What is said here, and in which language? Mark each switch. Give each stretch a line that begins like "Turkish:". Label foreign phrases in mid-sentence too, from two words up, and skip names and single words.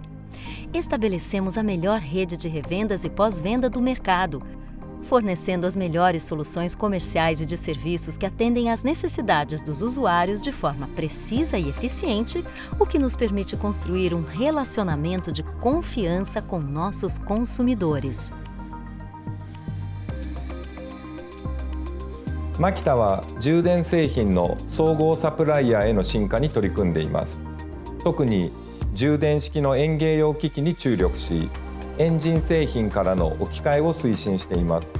Portuguese: Estabelecemos a melhor rede de revendas e pós-venda do mercado, fornecendo as melhores soluções comerciais e de serviços que atendem às necessidades dos usuários de forma precisa e eficiente, o que nos permite construir um relacionamento de confiança com nossos consumidores.
Japanese: Makita は充電製品の総合サプライヤーへの進化に取り組んでいます。特に充電式の園芸用機器に注力し、エンジン製品からの置き換えを推進しています。